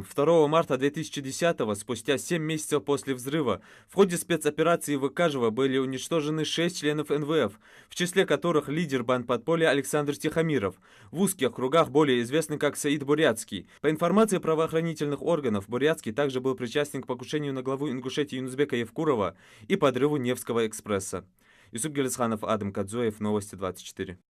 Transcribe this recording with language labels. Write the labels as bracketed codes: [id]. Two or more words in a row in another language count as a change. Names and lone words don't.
[ru] 2 марта 2010-го, спустя 7 месяцев после взрыва, в ходе спецоперации Выкажева были уничтожены 6 членов НВФ, в числе которых лидер бандподполья Александр Тихомиров, в узких кругах более известный как Саид Бурятский. По информации правоохранительных органов, Бурятский также был причастен к покушению на главу Ингушетии Юнусбека Евкурова и подрыву Невского экспресса. Юсуп Гелисханов, Адам Кадзоев, Новости 24.